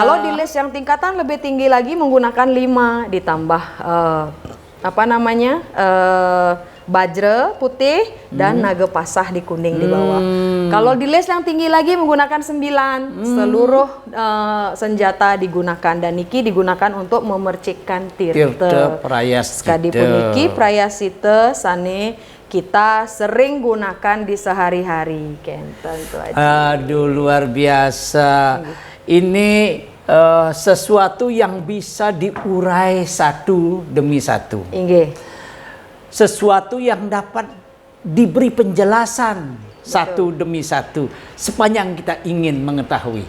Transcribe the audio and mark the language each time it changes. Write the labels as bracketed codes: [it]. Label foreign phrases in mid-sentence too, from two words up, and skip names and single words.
[id] Kalau di list yang tingkatan lebih tinggi lagi menggunakan 5 ditambah bajra putih dan naga pasah di kuning di bawah. Kalau di list yang tinggi lagi menggunakan 9. Seluruh senjata digunakan dan niki digunakan untuk memercikkan tirta. Sekadipun [ban] niki prayasita sane [id] kita sering gunakan di sehari-hari. [ban] Kenten tuh aja. [id] Aduh, luar biasa. Ini sesuatu yang bisa diurai satu demi satu. Sesuatu yang dapat diberi penjelasan satu demi satu sepanjang kita ingin mengetahui.